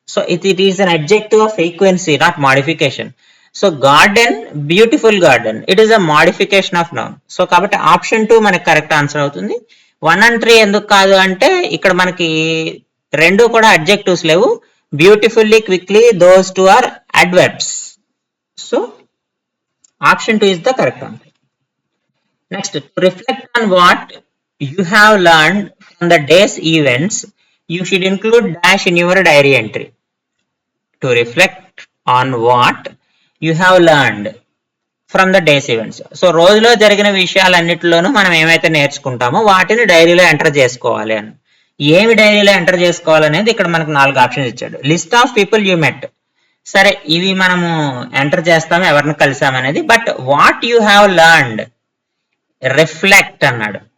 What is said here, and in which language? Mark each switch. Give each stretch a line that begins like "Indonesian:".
English: So it is an adjective of frequency, not modification. So garden, beautiful garden, it is a modification of noun.
Telugu: So కాబట్టి option 2 మనకి correct answer అవుతుంది. 1 and 3 ఎందుకు కాదు అంటే ఇక్కడ మనకి రెండు కూడా అడ్జెక్టివ్స్ లేవు.
English: Beautifully, quickly, those 2 are adverbs. So option 2 is the correct answer. Next, to reflect on what you have learned from the day's events, you should include dash in your diary entry. To reflect on what you have learned from the day's events.
Telugu: So రోజులో జరిగిన విషయాలన్నిటిలోనూ మనం ఏమైతే నేర్చుకుంటామో వాటిని డైరీలో enter చేసుకోవాలి అని. ఏమి డైరీలో ఎంటర్ చేసుకోవాలనేది ఇక్కడ మనకు 4 ఆప్షన్స్ ఇచ్చాడు.
English: list of people you met,
Telugu: సరే ఇవి మనము ఎంటర్ చేస్తాము ఎవరిని కలిసామనేది.
English: But what you have learned reflect అన్నాడు.